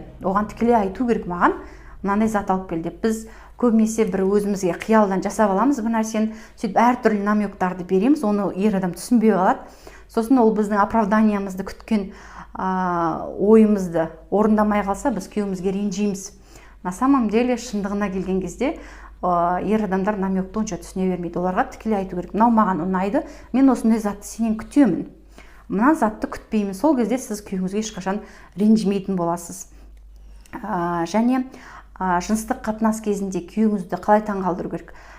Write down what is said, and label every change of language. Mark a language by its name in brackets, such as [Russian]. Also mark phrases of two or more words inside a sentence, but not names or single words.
[Kazakh] Оған тікелей айту керек, маған мынандай зат алып кел деп. Біз көбінесе бір өзімізге қиялдан жасап аламыз бір нәрсені, сөйтіп әртүрлі намектарды береміз, оны ер адам түсінбей қалады. Сосын ол біздің оправданиямызды күткен ойымызды орындамай қалса, біз күйеуімізге ренжиміз. [Russian] На самом деле, [Kazakh] шындығына келген кезде ер адамдар намекті онша түсіне бермейді. Оларға тікелей айту керек. Мынау маған ұнайды, мен осындай затты сенен күтемін. Мына затты күтпеймін. Сол кезде сіз күйеуіңізге ешқашан ренжімейтін боласыз. Және жыныстық қатынас кезінде күйеуіңізді қалай таңғалдыру керек?